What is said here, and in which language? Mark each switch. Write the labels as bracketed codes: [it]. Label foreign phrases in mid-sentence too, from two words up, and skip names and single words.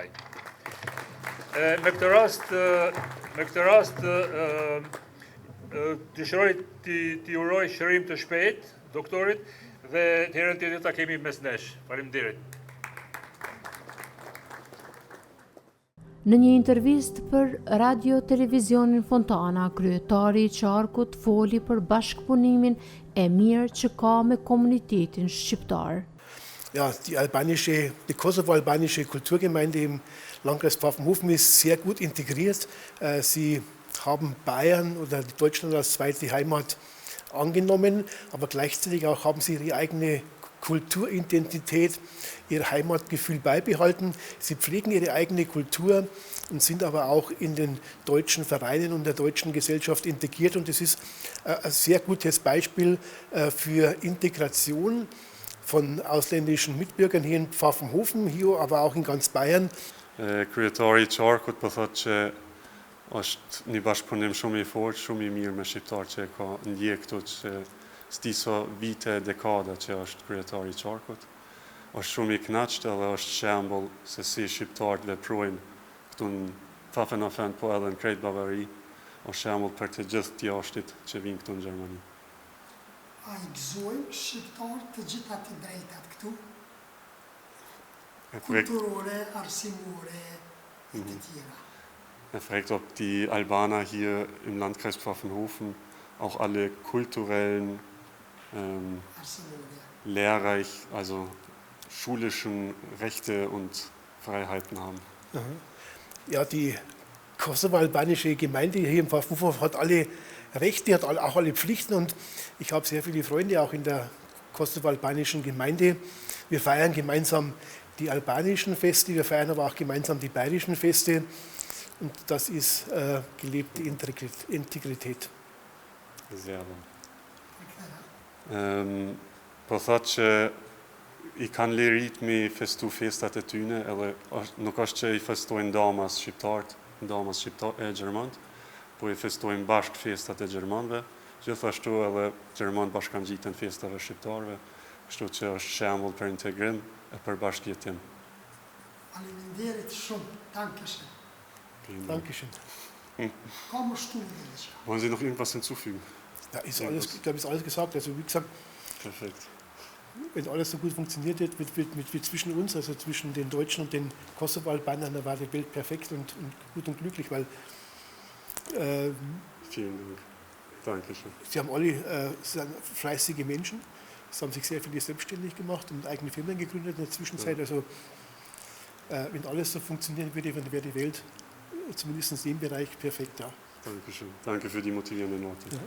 [sq] Me këtë rast, dëshiroj t'i uroj shërim të shpejt, doktorit, dhe të herën tjetër ta kemi mes nesh. Faleminderit. Në një intervist për Radio Televizionin Fontana, kryetari i qarkut foli për bashkëpunimin e mirë që ka me komunitetin shqiptar. [de] Ja, die kosovo-albanische Kulturgemeinde im Landkreis Pfaffenhofen ist sehr gut integriert. Sie haben Bayern oder Deutschland als zweite Heimat. angenommen, aber gleichzeitig auch haben sie ihre eigene Kulturidentität, ihr Heimatgefühl beibehalten. Sie pflegen ihre eigene Kultur und sind aber auch in den deutschen Vereinen und der deutschen Gesellschaft integriert. Und das ist ein sehr gutes Beispiel für Integration von ausländischen Mitbürgern hier in Pfaffenhofen, hier aber auch in ganz Bayern. [sq] Kryetari I Qarkut po thotë që është një bashkëpunim shumë I fortë, shumë I mirë me shqiptar që ka ndjek këtu që s'di sa vite, dekada që është kryetari I Qarkut. Është shumë I kënaqur edhe është shembull se si shqiptarët veprojnë këtu në Pfaffenhofen po edhe në krejt Bavari. Është shembull për të gjithë të jashtit që vinë këtu në Gjermani. A I gëzojnë shqiptarët të gjitha të drejtat këtu? [de] Kulturelle, arsimore und die Tiere. Er fragt, ob die Albaner hier im Landkreis Pfaffenhofen auch alle kulturellen, lehrreich, also schulischen Rechte und Freiheiten haben. Ja, die kosovo-albanische Gemeinde hier im Pfaffenhofen hat alle Rechte, hat auch alle Pflichten und ich habe sehr viele Freunde auch in der kosovo-albanischen Gemeinde. Wir feiern gemeinsam die albanischen Feste, wir feiern aber auch gemeinsam die bayerischen Feste und das ist gelebte Integrität. Sehr gut. [sq] Po thotë që I kanë lirit me festu festat e tyne, edhe nuk është që I festojnë damas e Gjermanët, po I festojnë bashkë festat e Gjermanëve, gjithashtu edhe Gjermanë bashkangjiten festave shqiptarëve, kështu që është shembull për integrim e për bashkëjetim. Faleminderit shumë, [de] dankeschön. Dankeschön. Komm, Studie. Wollen Sie noch irgendwas hinzufügen? Ja, ist alles, ich glaube, ist alles gesagt. Also wie gesagt, perfekt. Wenn alles so gut funktioniert wird, wird zwischen uns, also zwischen den Deutschen und den Kosovo-Albanern, da war die Welt perfekt und gut und glücklich, weil vielen Dank. Dankeschön. Sie haben alle sind fleißige Menschen. Es haben sich sehr viele selbstständig gemacht und eigene Firmen gegründet in der Zwischenzeit. Ja. Also wenn alles so funktionieren würde, dann wäre die Welt zumindest in dem Bereich perfekt. Ja. Dankeschön. Danke für die motivierenden Worte. Ja.